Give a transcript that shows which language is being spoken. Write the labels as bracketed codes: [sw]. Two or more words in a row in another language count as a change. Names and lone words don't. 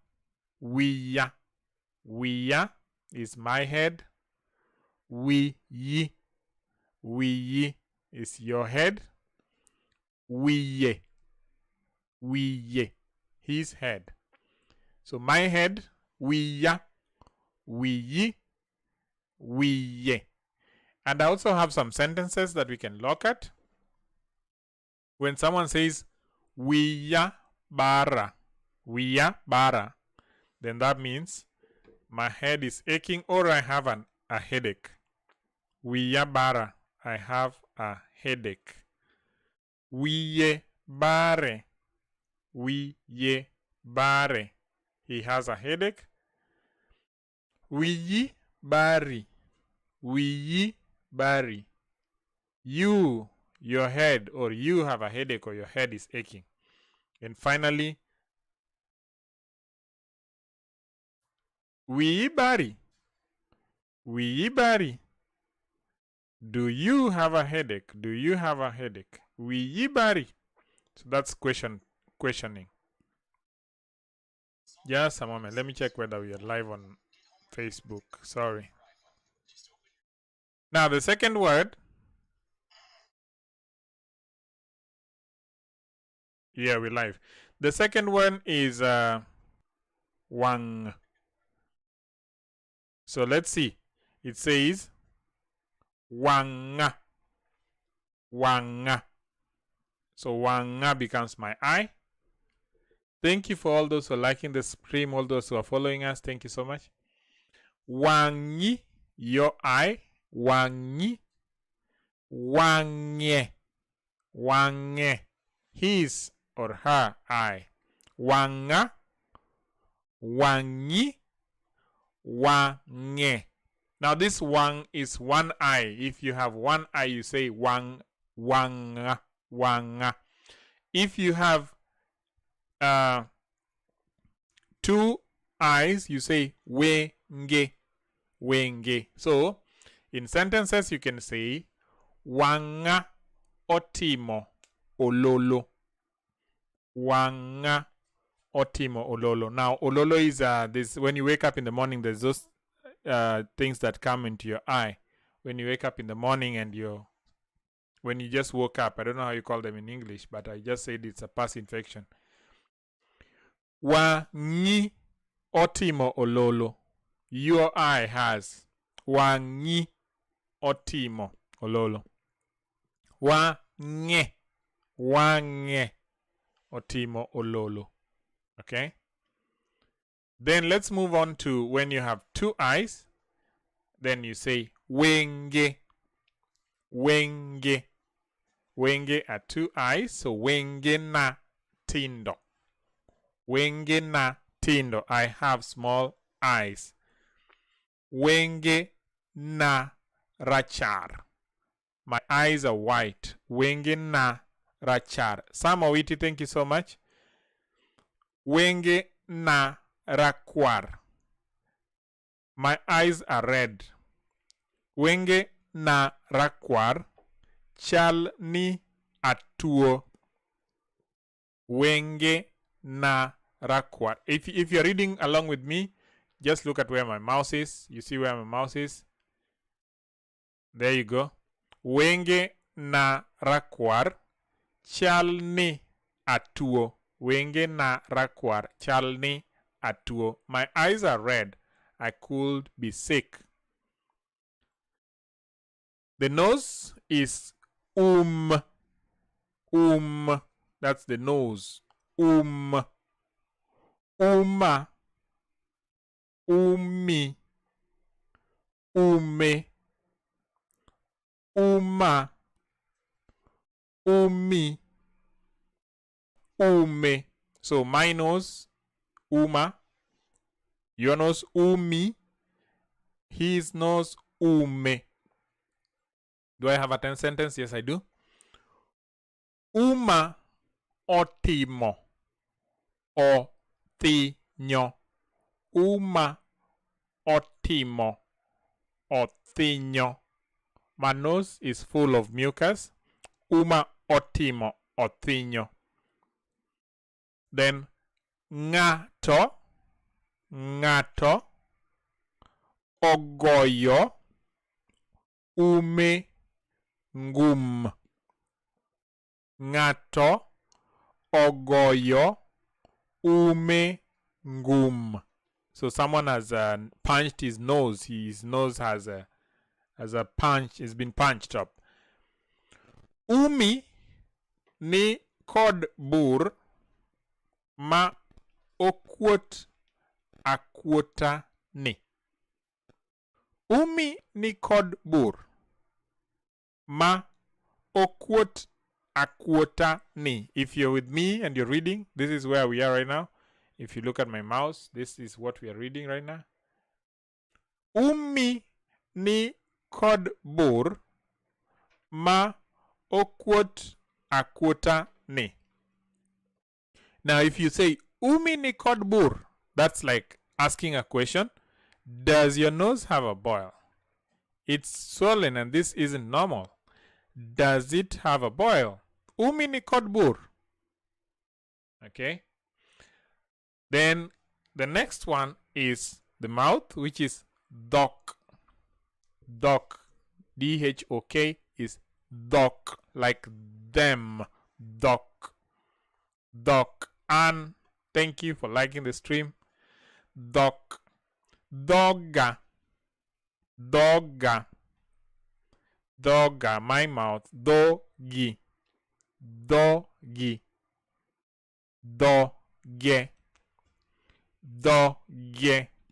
[en] WIYA. WIYA is my head. WIYI. WIYI is your head. [luo] WIYE. WIYE. [en] His head. So my head, [luo] WIYA. WIYI. WIYE. [en] And I also have some sentences that we can look at. When someone says [luo] WIYA bara, WIYA bara, [en] then that means my head is aching or I have a headache. [luo] WIYA bara, [en] I have a headache. [luo] WIYE bare. WIYE bare, [en] he has a headache. [luo] WIYI bari. WIYI bari. [en] You, your head, or you have a headache or your head is aching. And finally, [luo] WIYI bari. WIYI bari. [en] Do you have a headache? Do you have a headache? [luo] WIYI bari. [en] So that's questioning. Just a moment. Let me check whether we are live on Facebook. Sorry. Now the second word. Yeah, we're live. The second one is wang. So let's see. It says wang'a. Wang'a. So wang'a becomes my eye. Thank you for all those who are liking the stream, all those who are following us. Thank you so much. Wangi, your eye. [luo] Wangi. Wangye. [en] Wangye, his or her eye. [luo] Wanga. Wangi. [en] Wangye. Now this wang is one eye. If you have one eye, you say [luo] wang, wanga, wanga. [en] If you have two eyes, you say [luo] wenge, wenge. [en] So in sentences you can say [luo] wanga otimo ololo. Wang'a otimo ololo. [en] Now, ololo is this when you wake up in the morning, there's those things that come into your eye. When you wake up in the morning and when you just woke up, I don't know how you call them in English, but I just said it's a pus infection. [luo] Wang'i otimo ololo. [en] Your eye has. [luo] Wang'i otimo ololo. Wang'e otimo ololo. [en] Okay? Then let's move on to when you have two eyes. Then you say [luo] wenge. Wenge. [en] Wenge are two eyes. So [luo] wenge na tindo. Wenge na tindo. [en] I have small eyes. [luo] Wenge na rachar. [en] My eyes are white. [luo] Wenge na rachar. [en] Sam Owiti, thank you so much. [luo] Wenge na rakwar. [en] My eyes are red. [luo] Wenge na rakwar. Chal ni atuo. Wenge na rakwar. [en] If you're reading along with me, just look at where my mouse is. You see where my mouse is? There you go. [luo] Wenge na rakwar. Chal ni atuo. Wenge na rakwar. Chal ni atuo. [en] My eyes are red. I could be sick. The nose is That's the nose. [luo] Uma. Umi. Ume. Uma. Umi. Ume. [en] So my nose, Uma. Your nose, Umi. His nose, Ume. Do I have a 10 sentence? Yes, I do. [luo] Uma otimo. Otinyo. Uma otimo. Otinyo. [en] My nose is full of mucus. [luo] Uma otimo. Otinyo. Then ngato. Ogoyo. Ume ngum. Ngato ogoyo ume ngum. [en] So someone has punched his nose. His nose has a punch. It's been punched up. [luo] Umi ni kod bur ma okwot akwota ni. Umi ni kod bur ma okwot akwota ni. [en] If you're with me and you're reading, this is where we are right now. If you look at my mouse, this is what we are reading right now. [luo] Umi ni kod bur ma okwot akwota ni. [en] Now if you say [luo] umi ni kod bur, [en] that's like asking a question. Does your nose have a boil? It's swollen and this isn't normal. Does it have a boil? [luo] Umi ni kod bur. [en] Okay. Then the next one is the mouth, which is DHOK. DHOK. DHOK is DHOK, like them. [luo] DHOK. DHOK. [en] And thank you for liking the stream. [luo] DHOK. Dogga. Dogga. Dogga. [en] My mouth. [luo] Doggy. Doggy. Dogge. Dogge.